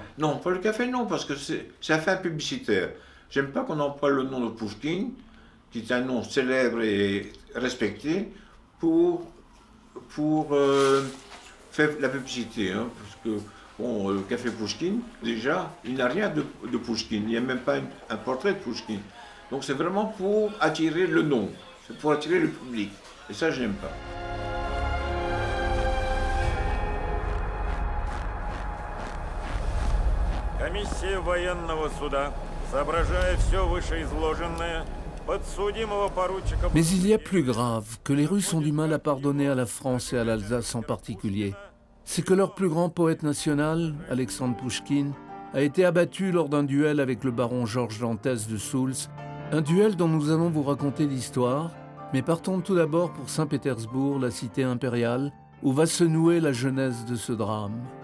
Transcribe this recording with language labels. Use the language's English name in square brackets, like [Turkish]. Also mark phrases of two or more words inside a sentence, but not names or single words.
[French] Non, pour le café, non, parce que c'est à fin publicitaire. J'aime pas qu'on emploie le nom de Pouchkine, qui est un nom célèbre et respecté, pour faire la publicité. Hein, parce que, bon, le café Pouchkine, déjà, il n'a rien de Pouchkine. Il n'y a même pas un portrait de Pouchkine. Donc c'est vraiment pour attirer le nom, c'est pour attirer le public. Et ça, je n'aime pas. [Russian] Комиссия военного суда, соображая все вышеизложенное, подсудимого поручика... [French] Mais il y a plus grave, que les Russes ont du mal à pardonner à la France et à l'Alsace en particulier. C'est que leur plus grand poète national, Alexandre Pouchkine, a été abattu lors d'un duel avec le baron Georges Dantès de Soultz, un duel dont nous allons vous raconter l'histoire, mais partons tout d'abord pour Saint-Pétersbourg, la cité impériale, où va se nouer la genèse de ce drame.